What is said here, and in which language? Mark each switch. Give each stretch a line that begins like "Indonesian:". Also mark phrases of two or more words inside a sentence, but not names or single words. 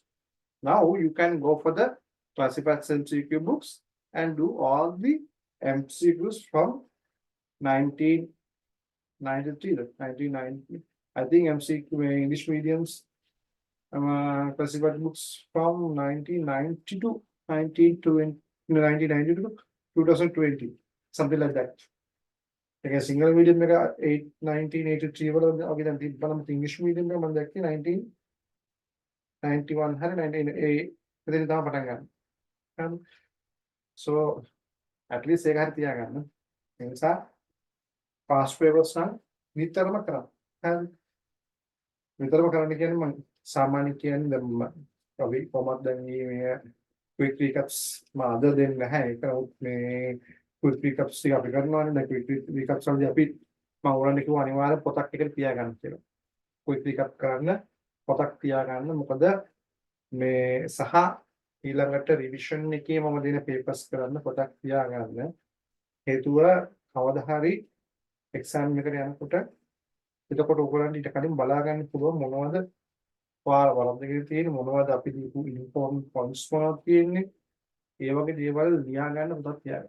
English: Now you can go for the classified MCQ books and do all the MCQs from 1993, 1990. I think MCQ English mediums classified books from 1990 to 1920, 1990 to 2020, something like that. Like single medium
Sinhala: එක 1983 වල වගේ දැන් තිබ්බනම් ඉංග්‍රීසි මීඩියම් එක මම දැක්කේ 1991 හරි 19 එතන තමයි පටන් ගන්න.
English: So at least
Sinhala: ඒක හරි තියාගන්න. ඒ නිසා
English: past papers
Sinhala: නම් නිතරම කරන්න. හරි. නිතරම කරන්න කියන්නේ මම සාමාන්‍ය කියන්නේ දැන් අපි කොහොමද දැන් මේ
English: quick recaps
Sinhala: අද දෙන්නේ නැහැ. ඒක මේ
English: quick recaps
Sinhala: ටික අපි කරනවානේ. දැන්
English: quick recaps
Sinhala: වලදී අපි මම ඔයාලට කිව්වා අනිවාර්යෙන් පොතක් එකට තියාගන්න කියලා.
English: quick recap
Sinhala: කරන්න පොතක් තියාගන්න. මොකද මේ සහ ඊළඟට රිවිෂන් එකේ මම දෙන papers කරන්න පොතක් තියාගන්න. හේතුව කවදා හරි exam එකට යනකොට එතකොට ඔයගොල්ලන්ට ඊට කලින් බලා ගන්න පුළුවන් මොනවද වරද්දගෙන තියෙන්නේ, මොනවද අපි දීපු
English: inform points
Sinhala: මොනවද තියෙන්නේ, ඒ වගේ දේවල් ලියා ගන්න පොතක් තියාගන්න.